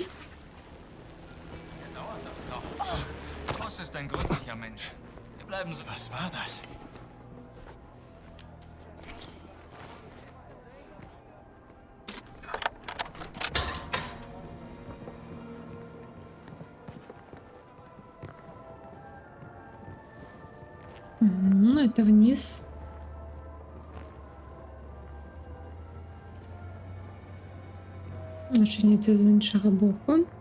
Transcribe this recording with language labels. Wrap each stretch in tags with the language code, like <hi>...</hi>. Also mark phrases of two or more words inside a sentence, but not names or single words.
<de>Dauert das noch? Voss ist ein gründlicher Mensch. Wir bleiben so. Was war das?</de> <ru>Мгм, это вниз.</ru> <uk>Значить, не це з іншого боку.</uk>